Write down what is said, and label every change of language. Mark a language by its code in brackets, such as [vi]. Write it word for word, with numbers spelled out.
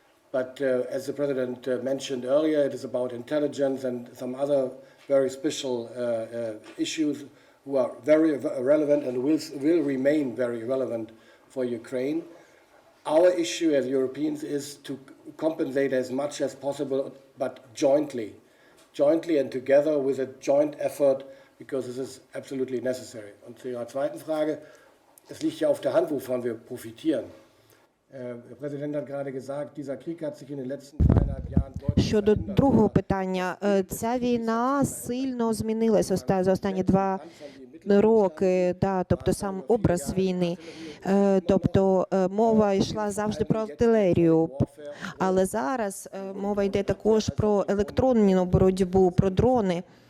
[en] But uh, as the President uh, mentioned earlier, it is about intelligence and some other very special uh, uh, issues who are very relevant and will, will remain very relevant for Ukraine. Our issue as Europeans is to compensate as much as possible, but jointly. Jointly and together with a joint effort, because this is absolutely necessary. [de] Und zu Ihrer zweiten Frage, es liegt ja auf der Hand, wovon wir profitieren. Äh, der Präsident hat gerade gesagt, dieser Krieg hat sich in den letzten zweieinhalb Jahren deutlich [uk] Щодо другого питання, ця війна сильно змінилась за останні два роки, да, тобто сам образ війни, тобто мова йшла завжди про артилерію, але зараз мова йде також про електронну боротьбу, про дрони.